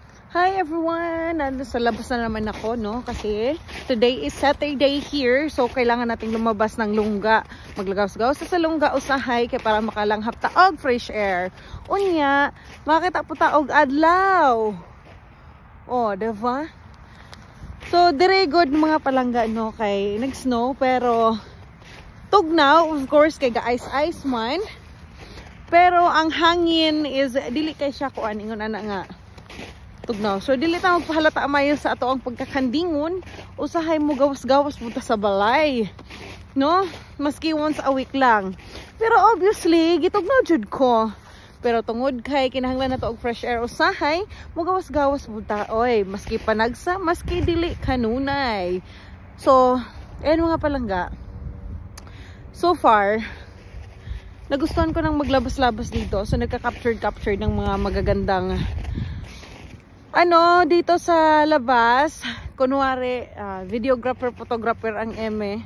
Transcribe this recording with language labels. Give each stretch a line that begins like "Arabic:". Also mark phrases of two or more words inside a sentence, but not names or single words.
English: Hi everyone!
Filipino: Sa labas na naman ako, no?
English: Kasi today is Saturday here. So,
Filipino: kailangan nating lumabas ng lungga.
Cebuano: Maglagaw-gaw sa lungga usahay kaya para makalanghap taog
English: fresh air.
Cebuano: Unya, makita po taog adlaw.
Filipino: Oh, diba?
Cebuano: So, dire good mga palangga, no? Kay nag-snow, pero tugnaw,
English: of course,
Cebuano: kay ga-ice-ice man. Pero ang hangin is, dili kay siya kuan, ingon ana nga. Tugnaw. So, dili ta magpahalata mayo sa ato ang pagkakandingon. Usahay mo gawas-gawas punta sa balay. No? Maski
English: once a week
Cebuano: lang. Pero obviously, gitugnaw jud ko. Pero tungod kay kinahanglan nato og
English: fresh air
Cebuano: usahay, mo gawas-gawas punta. Oy, maski panagsa, maski dili kanunay. So, ayun mga palangga.
Filipino: So far, nagustuhan ko nang maglabas-labas dito. So, nagka-capture ng mga magagandang dito sa labas. Kunwari, videographer, photographer ang eme.